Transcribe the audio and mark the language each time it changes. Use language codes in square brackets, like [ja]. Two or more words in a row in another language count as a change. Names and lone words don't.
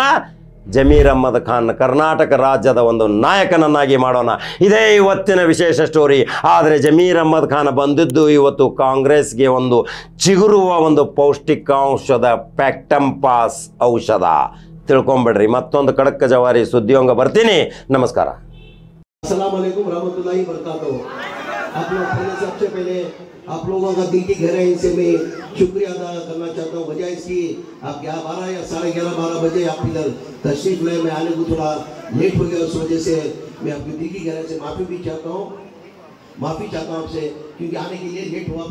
[kn] ಜಮೀರ್ ಅಹ್ಮದ್ ಖಾನ್ ಕರ್ನಾಟಕ ರಾಜ್ಯದ ಒಂದು ನಾಯಕನನ್ನಾಗಿ ಮಾಡೋಣ. ಇದೇ ಇವತ್ತಿನ ವಿಶೇಷ ಸ್ಟೋರಿ. ಆದರೆ ಜಮೀರ್ ಅಹ್ಮದ್ ಖಾನ್ ಬಂದಿದ್ದು ಇವತ್ತು ಕಾಂಗ್ರೆಸ್ಗೆ ಒಂದು ಚಿಗುರುವ ಒಂದು ಪೌಷ್ಟಿಕಾಂಶದ ಪ್ಯಾಕ್ಟಂಪಾಸ್ ಔಷಧ. ತಿಳ್ಕೊಂಬಿಡ್ರಿ. ಮತ್ತೊಂದು ಖಡಕ್ ಜವಾರಿ ಸುದ್ದಿಯೊಂಗ ಬರ್ತೀನಿ. ನಮಸ್ಕಾರ. [ar] السلام عليكم ورحمة الله وبركاته. [hi] आप लोग सबसे पहले आप लोगों का दिल की गहराई से मैं शुक्रिया अदा करना चाहता हूँ। वजह इसकी आप 12 या 11:30 12 बजे आप इधर तशरीफ लाए, मैं आने को थोड़ा लेट हो गया, उस वजह से मैं आपकी दिल की गहराई से माफ़ी चाहता हूँ आपसे, क्योंकि आने के लिए लेट हुआ।